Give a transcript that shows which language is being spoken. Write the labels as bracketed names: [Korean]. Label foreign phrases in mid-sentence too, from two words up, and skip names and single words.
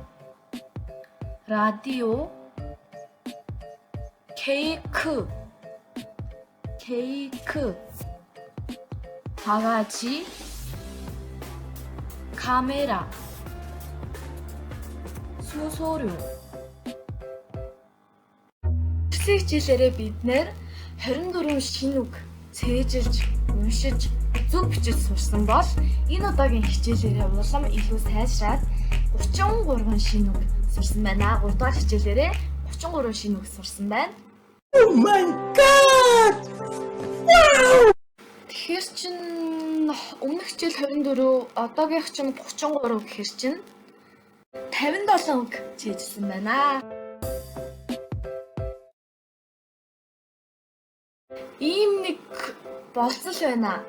[Korean] 라디오. 케이크. 케이크. 바가지. 카메라. 수소료. [Mongolian] Эхлэх хичээлээрээ бид нэр 24 шинэ үг цээжилж, уншиж, зөв бичиж сурсан бол энэ удаагийн хичээлээрээ улам илүү сайжраад 33 шинэ үг сурсан байна. 3 дахь хичээлээрээ 33 шинэ үг сурсан байна. [English] Oh my god! Wow! [Mongolian] Тэгэхээр чин өмнөх хичээл 24, одоогийнх чинь 33 гэхээр чин 57 үг цээжилсэн байна. Ийм нэг болцол байна.